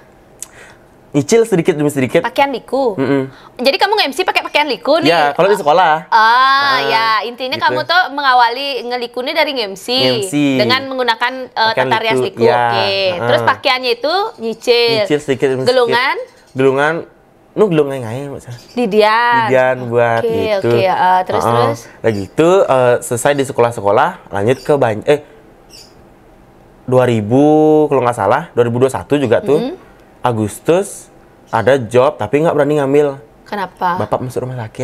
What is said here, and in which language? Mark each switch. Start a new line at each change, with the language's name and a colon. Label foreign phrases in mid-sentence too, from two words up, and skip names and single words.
Indonesian: nyicil sedikit demi sedikit pakaian liku. Jadi kamu nge-MC pakai pakaian liku nih? Ya kalau di sekolah. Ya intinya gitu. Kamu tuh mengawali ngeliku nih dari nge-MC dengan menggunakan tata rias liku. Oke. Terus pakaiannya itu nyicil sedikit demi sedikit. Gelungan gelung ngai Didian buat gitu. Terus lagi itu selesai di sekolah-sekolah lanjut ke 2000 kalau nggak salah 2021 juga tuh Agustus ada job tapi nggak berani ngambil. Kenapa? Bapak masuk rumah sakit.